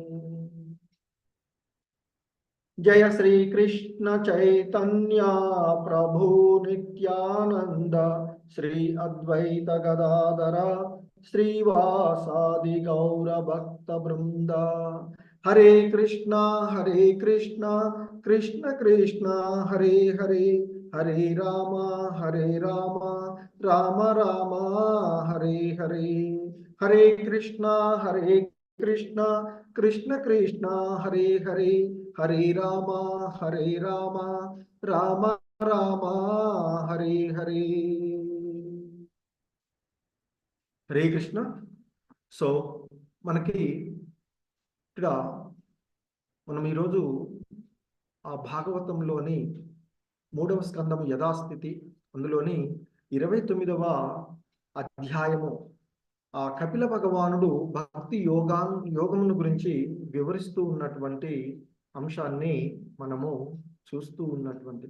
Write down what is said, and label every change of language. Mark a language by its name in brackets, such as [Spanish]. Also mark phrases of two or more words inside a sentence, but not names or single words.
[Sanskrit] జయ శ్రీ కృష్ణ చైతన్య ప్రభు నిత్యానంద శ్రీ అద్వైత గదాధర శ్రీవాసాది గౌర భక్త బృంద. హరే కృష్ణ కృష్ణ కృష్ణ హరే హరే, హరే రామ రామ రామ హరే హరే. హరే కృష్ణ కృష్ణ కృష్ణ హరే హరే, హరే రామ రామ రామ హరే హరే. హరే కృష్ణ. [Telugu] సో మనకి ఇక్కడ మనం ఈరోజు ఆ భాగవతంలోని 3వ స్కందము యథాస్థితి, అందులోని 29వ అధ్యాయము ఆ కపిల భగవానుడు భక్తి యోగమును గురించి వివరిస్తూ ఉన్నటువంటి అంశాన్ని మనము చూస్తూ ఉన్నటువంటిది.